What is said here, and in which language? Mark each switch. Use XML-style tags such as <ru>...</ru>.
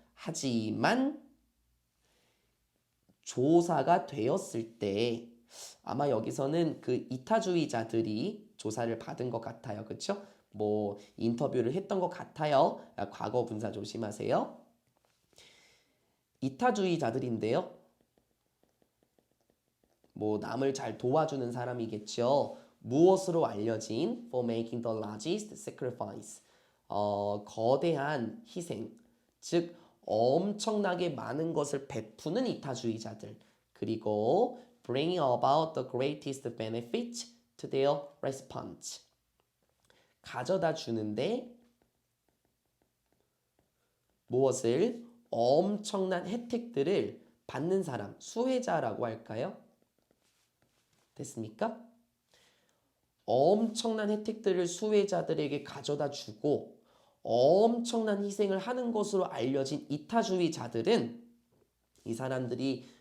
<ko>하지만 조사가 되었을 때 아마 여기서는 그 이타주의자들이 조사를 받은 것 같아요. 그쵸? 뭐 인터뷰를 했던 것 같아요. 과거 분사 조심하세요. 이타주의자들인데요. 뭐 남을 잘 도와주는 사람이겠죠. 무엇으로 알려진</ko> <en>for making the largest sacrifice.</en> <ko>거대한 희생. 즉 엄청나게 많은 것을 베푸는 이타주의자들.</ko> <en>그리고 bringing about the greatest benefit to their response.</en> <ko>가져다 주는데 무엇을 엄청난 혜택들을 받는 사람, 수혜자라고 할까요? 됐습니까? 엄청난 혜택들을 수혜자들에게 가져다 주고 엄청난 희생을 하는 것으로 알려진 이타주의자들은 이 사람들이</ko>